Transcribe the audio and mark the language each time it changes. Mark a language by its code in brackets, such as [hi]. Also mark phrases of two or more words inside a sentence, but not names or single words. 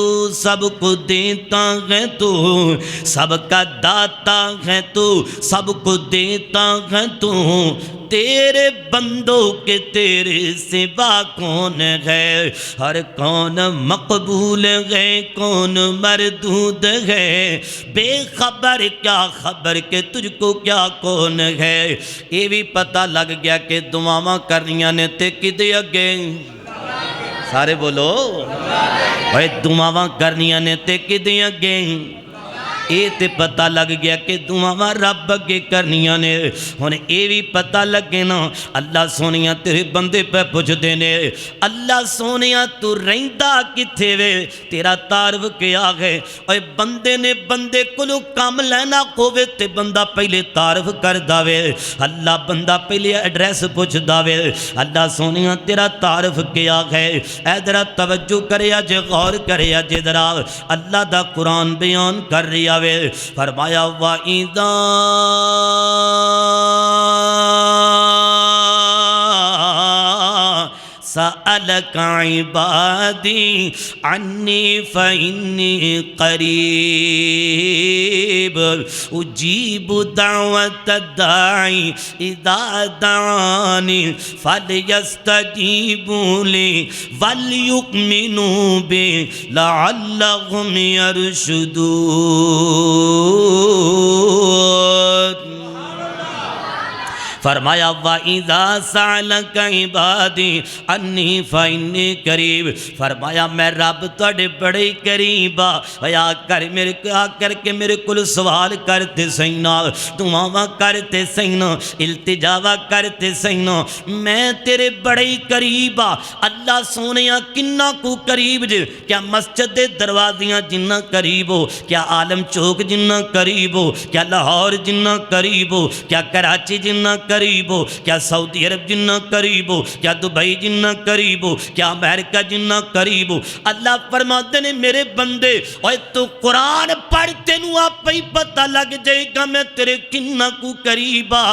[ur] سب کو دیتا ہے تو، سب کا داتا ہے تو، سب کو دیتا ہے تو، تیرے بندوں کے تیرے سوا کون ہے، ہر کون مقبول ہے کون مردود ہے، بے خبر کیا خبر کہ تجھ کو کیا کون ہے۔ [pa] یہ بھی پتہ لگ گیا کہ دعاواں کرنیاں نے تے کدے اگے، سارے بولو اے دعاواں کرنیاں نے تے کدے اگے، اے تے پتہ لگ گیا کہ دعاواں رب اگے کرنیاں نے۔ ہن اے بھی پتہ لگے نا اللہ سونیاں تیرے بندے پہ پوچھ دینے، اللہ سونیاں تو رہندا کتھے وے، تیرا تعارف کیا ہے، اے بندے نے بندے کلو کام لینا ہووے تے بندہ پہلے تعارف کر داوے، اللہ بندہ پہلے ایڈریس پوچھ داوے، اللہ سونیاں تیرا تعارف کیا ہے۔ اے ذرا توجہ کریا جے، غور کریا جے ذرا، اللہ دا قرآن بیان کر رہی آوے، فرمایا وَإِذَا [ar] سألك عبادي عني فإني قريب أجيب دعوة الداعي إذا دعاني فليستجيبوا لي وليؤمنوا بي لعلهم يرشدون۔ فرمایا وَإِذَا سَأَلَكَ عِبَادِي عَنِّي فَإِنِّي قَرِيبٌ، [pa] فرمایا میں رب تواڈے بڑے ہی قریب آ کر کے میرے کول سوال کرتے سینا، دعاواں کرتے سینا، التجاوا کرتے سینا، میں تیرے بڑے ہی قریب آ۔ اللہ سونیا کنہ کو قریب جے، کیا مسجد دے دروازیاں جنہ قریب ہو، کیا عالم چوک جنہ قریب ہو، کیا لاہور جنہ قریب ہو، کیا کراچی جنہ قریب ہو، کیا سعودی عرب جنہ قریب ہو، کیا دبئی جنہ قریب ہو، کیا امریکہ جنہ قریب ہو۔ اللہ فرماتے نے میرے بندے اوے تو قرآن پڑھ تینوں آپ ہی پتہ لگ جائے گا میں تیرے کنہ کو قریب آ۔